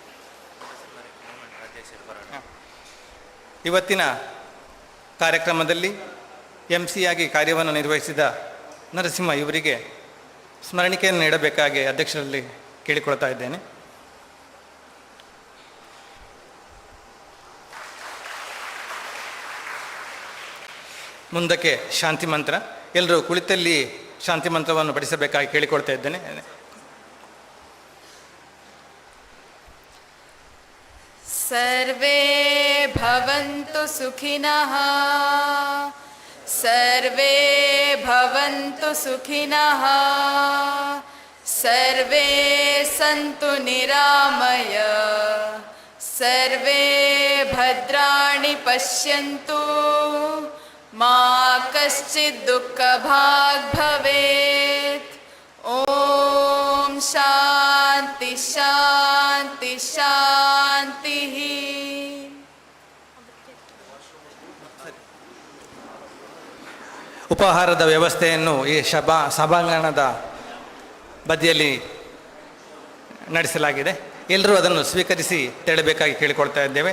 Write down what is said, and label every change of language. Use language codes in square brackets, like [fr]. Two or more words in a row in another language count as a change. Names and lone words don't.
[kn] ಇವತ್ತಿನ ಕಾರ್ಯಕ್ರಮದಲ್ಲಿ MC ಆಗಿ ಕಾರ್ಯವನ್ನು ನಿರ್ವಹಿಸಿದ ನರಸಿಂಹ ಇವರಿಗೆ ಸ್ಮರಣಿಕೆಯನ್ನು ನೀಡಬೇಕಾಗಿ ಅಧ್ಯಕ್ಷರಲ್ಲಿ ಕೇಳಿಕೊಳ್ತಾ ಇದ್ದೇನೆ. ಮುಂದಕ್ಕೆ ಶಾಂತಿ ಮಂತ್ರ. ಎಲ್ಲರೂ ಕುಳಿತಲ್ಲಿ ಶಾಂತಿ ಮಂತ್ರವನ್ನು ಪಠಿಸಬೇಕಾಗಿ ಕೇಳಿಕೊಳ್ತಾ ಇದ್ದೇನೆ. [sa] ಸರ್ವೇ ಭವಂತು ಸುಖಿನಃ, ಸರ್ವೇ ಭವಂತು ಸುಖಿನಃ, ಸರ್ವೇ ಸಂತು ನಿರಾಮಯ, ಸರ್ವೇ ಭದ್ರಾಣಿ ಪಶ್ಯಂತು, ಮಾ ಕಶ್ಚಿತ್ ದುಃಖ ಭಾಗ್ ಭವೇತ್. ಓಂ ಶಾಂತಿ ಶಾಂತಿ ಶಾಂತಿ. [kn] ಉಪಹಾರದ ವ್ಯವಸ್ಥೆಯನ್ನು ಈ ಸಭಾಂಗಣದ ಬದಿಯಲ್ಲಿ ನಡೆಸಲಾಗಿದೆ. ಎಲ್ಲರೂ ಅದನ್ನು ಸ್ವೀಕರಿಸಿ ತೆರಳಬೇಕಾಗಿ ಕೇಳಿಕೊಳ್ತಾ ಇದ್ದೇವೆ.